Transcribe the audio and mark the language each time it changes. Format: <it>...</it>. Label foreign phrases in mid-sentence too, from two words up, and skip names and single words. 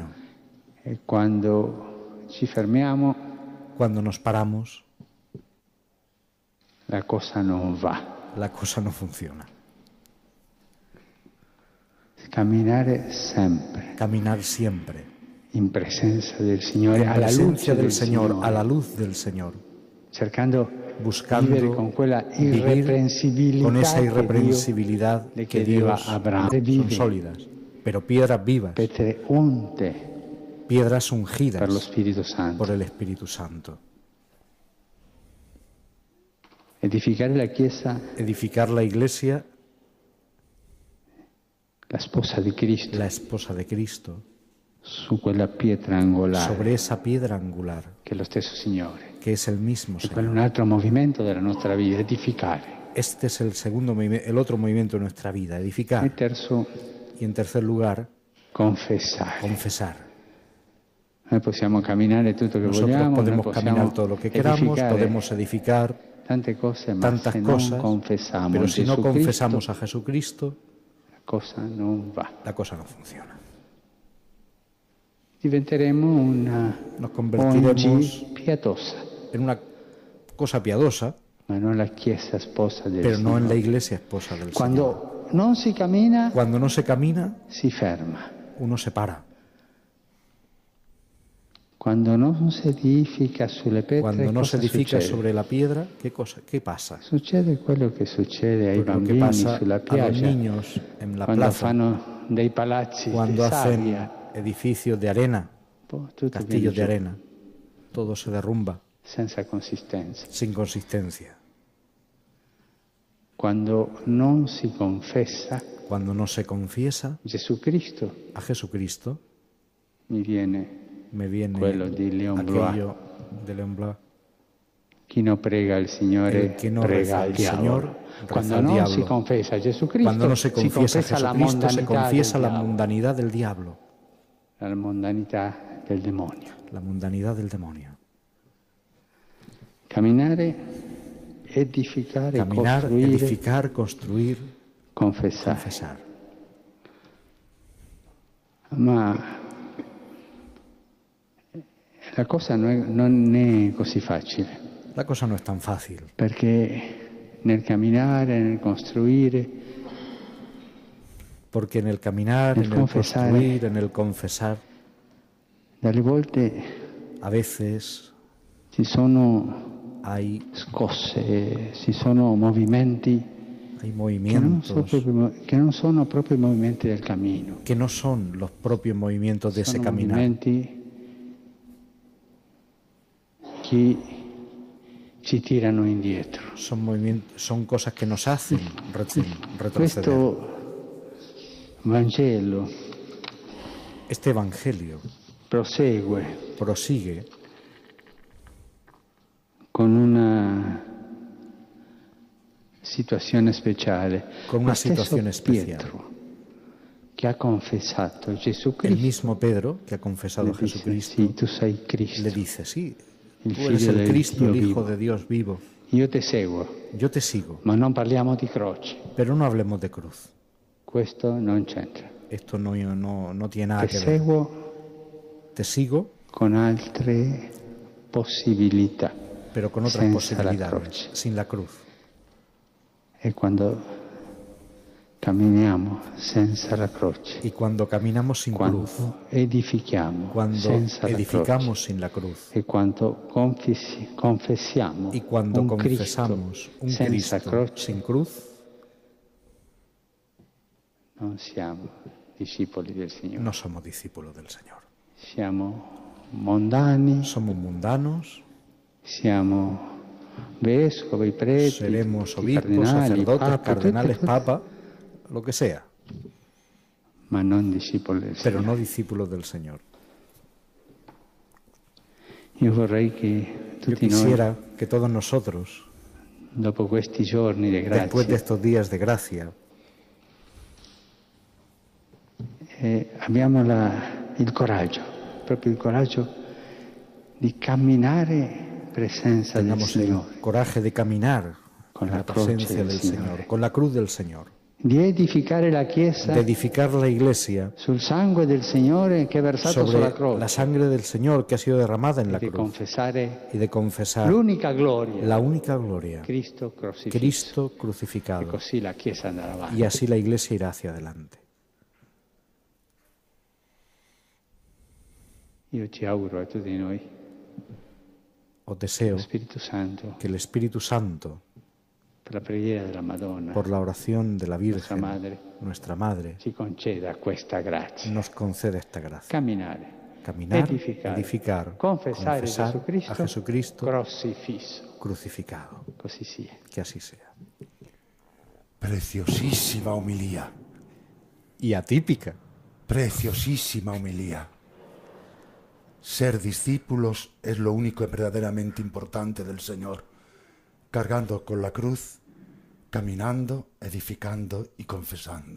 <es>Cuando nos paramos, la cosa no va. La cosa no funciona. Caminar siempre.</es> <it>in presenza del Signore,</it> <es>en</es> <it>alla</it> <es>presencia</es> <it>luce</it> <es>del Señor,</es> <it>Signore,</it> <es>a la luz del Señor,</es> <it>buscando vivere con quella</it> <es>vivir</es> <it>irreprensibilità</it> <es>con esa</es> <it>che</it> <es>irreprensibilidad</es> <it>Dio le</it> <es>que</es> <it>chiedeva</it> <es>Dios</es> <it>a Abramo.</it> <es>son sólidas, pero piedras vivas,</es> <it>Pietre unte</it> <es>piedras ungidas</es> <it>per lo Spirito Santo.</it> <es>por el Espíritu Santo.</es> <it>Edificare la Chiesa,</it> <es>Edificar la Iglesia,</es> <it>la sposa di Cristo,</it> <es>la esposa de Cristo,</es> <it>su quella pietra angolare</it> <es>sobre esa piedra angular,</es> <it>che è lo stesso Signore.</it> <es>que es el mismo</es> <it>E quello è</it> <es>Señor.</es> <it>un altro movimento della nostra vita, edificare.</it> <es>Este es el segundo movimiento, el otro movimiento de nuestra vida,</es> <it>E</it> <es>edificar.</es> <it>terzo,</it> <es>Y en tercer lugar,</es> <it>confessare.</it> <es>confesar.</es> <it>Noi possiamo camminare tutto che</it> <es>Nosotros</es> <it>vogliamo, noi</it> <es>podemos</es> <it>possiamo</it> <es>caminar todo lo que queramos,</es> <it>edificare</it> <es>podemos edificar</es> <it>tante cose, ma</it> <es>tantas</es> <it>se</it> <es>cosas,</es> <it>non confessiamo</it> <es>pero si no</es> <it>Gesù</it> <es>confesamos</es> <it>Cristo,</it> <es>a Jesucristo,</es> <it>la cosa non va.</it> <es>la cosa no funciona.</es> <it>Diventeremo una</it> <es>Nos convertiremos</es> <it>ONG pietosa,</it> <es>en una cosa piadosa,</es> <it>ma non la Chiesa sposa del</it> <es>pero no en la</es> <it>Signore.</it> <es>iglesia esposa del Señor.</es> <it>Quando non si cammina,</it> <es>Cuando no se camina,</es> <it>si ferma.</it> <es>uno se para.</es> <it>Quando non si edifica sulle pietre,</it> <es>Cuando no se</es> <it>cosa</it> <es>edifica</es> <it>succede?</it> <es>sobre la piedra, ¿qué pasa?</es> <it>Succede quello che succede ai</it> <es>Pues lo que</es> <it>bambini</it> <es>pasa</es> <it>sulla</it> <es>a los</es> <it>piaggia,</it> <es>niños en la</es> <it>quando</it> <es>plaza,</es> <it>fanno dei palazzi</it> <es>cuando</es> <it>di</it> <es>hacen</es> <it>sabbia,</it> <es>edificios de arena,</es> <it>tutto</it> <es>castillos de</es> <it>viene giù,</it> <es>arena, todo se derrumba</es> <it>senza consistenza.</it> <es>sin consistencia.</es> <it>Quando non si confessa</it> <es>Cuando no se confiesa</es> <it>Gesù Cristo,</it> <es>a Jesucristo,</es> <it>mi viene</it> <es>me viene</es> <it>quello di Léon Blois.</it> <es>aquello de Léon Blois.</es> <it>Chi non prega il Signore</it> <es>El que no</es> <it>prega</it> <es>reza</es> <it>al</it> <es>al</es> <it>diavolo.</it> <es>Señor, reza</es> <it>Quando</it> <es>al</es> <it>non</it> <es>diablo.</es> <it>si confessa Gesù Cristo,</it> <es>Cuando no se confiesa a</es> <it>la</it> <es>Jesucristo, se</es> <it>mondanità</it> <es>confiesa</es> <it>del</it> <es>la</es> <it>diavolo,</it> <es>mundanidad del diablo,</es> <it>la mondanità del demonio.</it> <es>la mundanidad del demonio.</es> <it>Camminare, edificare,</it> <es>Caminar,</es> <it>costruire,</it> <es>edificar, construir,</es> <it>confessare.</it> <es>confesar.</es> <it>Ma la cosa non è così facile,</it> <es>La cosa no es tan fácil,</es> <it>perché nel camminare, nel costruire,</it> <es>porque en el caminar, El en el confesar, construir, en el confesar,</es> <it>dalle volte</it> <es>a veces</es> <it>ci sono</it> <es>hay</es> <it>scosse, ci sono movimenti</it> <es>movimientos</es> <it>che non sono proprio i movimenti del cammino.</it> <es>que no son los propios movimientos de ese</es> <it>Sono</it> <es>caminar,</es> <it>movimenti che ci tirano indietro.</it> <es>son cosas que nos hacen retroceder.</es> <it>Questo Vangelo</it> <es>Este Evangelio</es> <it>prosegue</it> <es>prosigue</es> <it>con una situazione speciale.</it> <es>con una</es> <it>Lo stesso</it> <es>situación especial.</es> <it>Pietro, che ha confessato Gesù</it> <es>El</es> <it>Cristo,</it> <es>mismo Pedro, que ha confesado</es> <it>le</it> <es>a</es> <it>dice,</it> <es>Jesucristo,</es> <it>sì, tu sei Cristo,</it> <es>le dice, sí,</es> <it>il</it> <es>tú eres</es> <it>figlio</it> <es>el</es> <it>del</it> <es>Cristo,</es> <it>Dio</it> <es>el Hijo</es> <it>vivo.</it> <es>de Dios vivo.</es> <it>Io ti seguo,</it> <es>Yo te sigo,</es> <it>ma non parliamo di croce.</it> <es>pero no hablemos de cruz.</es> <it>Questo non c'entra.</it> <es>Esto no tiene nada</es> <it>Ti</it> <es>que ver.</es> <it>seguo</it> <es>Te sigo,</es> <it>con altre possibilità.</it> <es>pero con otras</es> <it>Senza la</it> <es>posibilidades,</es> <it>croce.</it> <es>sin la cruz.</es> <it>E quando camminiamo senza la croce,</it> <es>Y cuando caminamos sin cruz,</es> <it>quando edifichiamo</it> <es>cuando</es> <it>senza la croce,</it> <es>edificamos sin la cruz,</es> <it>e quando confessiamo</it> <es>y cuando</es> <it>un confesamos un senza Cristo croce,</it> <es>sin cruz,</es> <it>non siamo discepoli del Signore.</it> <es>no somos discípulos del Señor.</es> <it>Siamo mondani,</it> <es>Somos mundanos,</es> <it>siamo vescovi, preti,</it> <es>seremos</es> <it>tutti</it> <es>obispos,</es> <it>cardinali,</it> <es>sacerdotes,</es> <it>papa,</it> <es>cardenales,</es> <it>tutti,</it> <es>papa, lo que sea,</es> <it>ma non discepoli del</it> <es>pero</es> <it>Signore.</it> <es>no discípulos del Señor.</es> <it>Io vorrei che</it> <es>Yo</es> <it>tutti noi,</it> <es>quisiera que todos nosotros,</es> <it>dopo questi giorni di</it> <es>después de</es> <it>grazia,</it> <es>estos días de gracia,</es> <it>abbiamo il coraggio, proprio il coraggio di camminare in presenza del</it> <es>tengamos el</es> <it>Signore,</it> <es>coraje de caminar</es> <it>con</it> <es>en</es> <it>la</it> <es>la presencia</es> <it>croce del</it> <es>del</es> <it>Signore,</it> <es>Señor, con la cruz del Señor,</es> <it>di edificare la Chiesa</it> <es>de edificar la iglesia</es> <it>sul sangue del Signore che è versato sulla</it> <es>sobre</es> <it>croce,</it> <es>la sangre del Señor que ha sido derramada en la</es> <it>di</it> <es>cruz</es> <it>confessare</it> <es>y de confesar</es> <it>l'unica gloria,</it> <es>la única gloria,</es> <it>Cristo crocifisso.</it> <es>Cristo</es> <it>E</it> <es>crucificado,</es> <it>così la Chiesa andrà avanti.</it> <es>y así la iglesia irá hacia adelante.</es> <it>Io ti auguro a tutti noi</it> <es>os deseo</es> <it>lo Spirito Santo,</it> <es>que el Espíritu Santo,</es> <it>per la preghiera della Madonna,</it> <es>por la oración de la Virgen, nuestra Madre,</es> <it>ci conceda questa grazia.</it> <es>nos concede esta gracia. Caminar, edificar, confesar a Jesucristo crucificado. Così sia. Que así sea. Preciosísima homilía. Y atípica. Preciosísima homilía. Ser discípulos es lo único verdaderamente importante del Señor. Cargando con la cruz, caminando, edificando y confesando.</es>